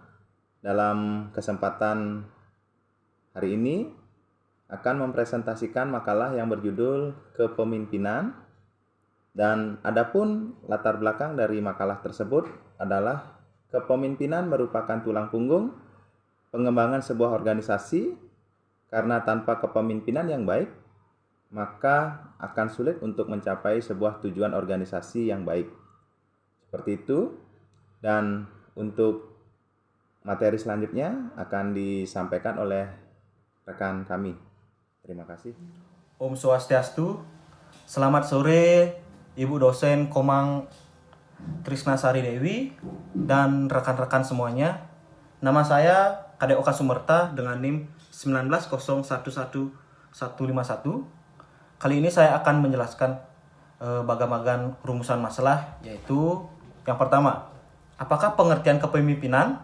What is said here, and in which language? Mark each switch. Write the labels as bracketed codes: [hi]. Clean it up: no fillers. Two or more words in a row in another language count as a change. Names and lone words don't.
[id] Dalam kesempatan hari ini akan mempresentasikan makalah yang berjudul Kepemimpinan, dan adapun latar belakang dari makalah tersebut adalah kepemimpinan merupakan tulang punggung pengembangan sebuah organisasi, karena tanpa kepemimpinan yang baik maka akan sulit untuk mencapai sebuah tujuan organisasi yang baik. Seperti itu, dan untuk materi selanjutnya akan disampaikan oleh rekan kami. Terima kasih. Om Swastiastu. Selamat sore Ibu dosen Komang Trisnasari Dewi dan rekan-rekan semuanya. Nama saya Kadek Oka Sumerta dengan NIM 19011151. Kali ini saya akan menjelaskan bagan-bagan rumusan masalah, yaitu yang pertama, apakah pengertian kepemimpinan?